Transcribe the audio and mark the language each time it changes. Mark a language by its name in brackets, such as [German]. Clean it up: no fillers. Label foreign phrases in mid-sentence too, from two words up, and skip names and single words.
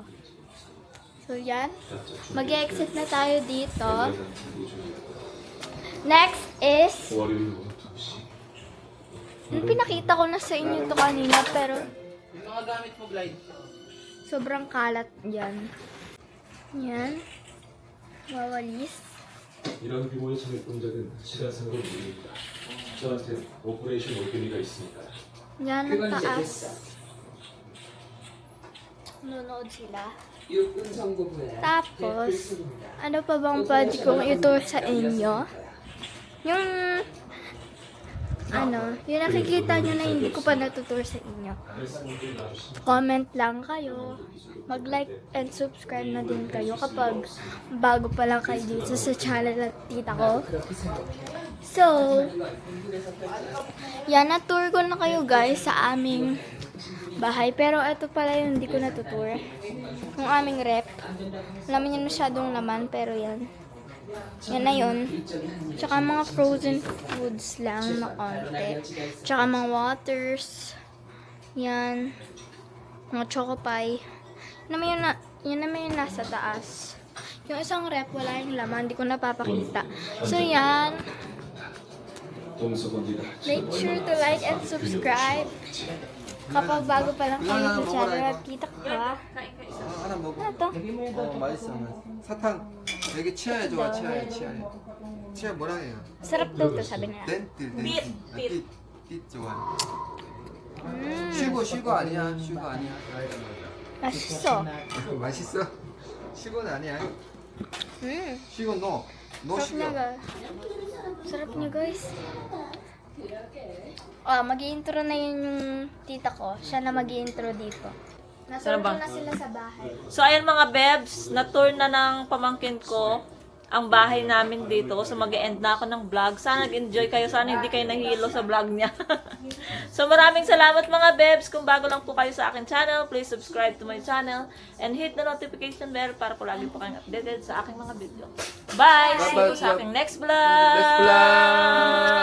[Filipino] So, yan. Mag-exit na tayo dito. Next is... pinakita ko na sa inyo ito kanina, pero... Yung mga gamit mo, Glide. Sobrang kalat yan. Yan. Wawalis. [Korean] 이런 규모의 창립 공작은 시간상으로 무리입니다. 저한테 오퍼레이션 오픈이가 있습니다. [Filipino] Yan ang taas. Nunood sila. Tapos, ano pa bang pwede kong itour sa inyo? yung yung nakikita nyo na hindi ko pa natutur sa inyo. Comment lang kayo. Mag- [English] like and subscribe [Filipino] na din kayo kapag bago pa lang kayo dito sa channel at tita ko. So, yan, na-tour ko na kayo guys sa aming bahay. Pero ito pala yung hindi ko natutur. Yung aming rep. Alam yan masyadong laman, pero yan. Yan na yun. Tsaka mga [English] frozen foods [Filipino] lang na konti. Tsaka mga waters. Yan. Mga choco pie. Yan naman yung nasa taas. Yung isang rep, wala yung laman. Hindi ko napapakita. So, yan. [English] Make sure to like and subscribe. [Filipino] Kapag bago pa lang kayo sa channel at kita ko ha. [Korean] 하나 먹어. [Filipino] Ano to? [Korean] 맛있어. 사탕. 되게 치아에 좋아. 치아에. 치아 뭐라 해요? [Filipino] Sarap daw to, sabi nila. [Korean] 덴트. 띠 좋아. Mm, 슈거 아니야. 슈거 아니야. 맛있어. 맛있어. 슈거는 아니야. [English] sugar no. no [Filipino] Sarap [Korean] 슈거. [Filipino] niya guys. Sarap niya guys. Oh, mag-i-intro na yun yung tita ko. Siya na mag-i-intro dito. Nasarap Sarap ba? na sila sa bahay. So, ayan mga bebs, na-tour na ng pamangkin ko ang bahay namin dito. So, mag-e-end na ako ng vlog. Sana nag-enjoy kayo. Sana hindi kayo nahilo sa vlog niya. So, maraming salamat mga bebs. Kung bago lang po kayo sa akin channel, [English] please subscribe to my channel and hit the notification bell [Filipino] para po lagi po kayong updated sa aking mga video. Bye! [English] See you [Filipino] sa aking next vlog! Next vlog!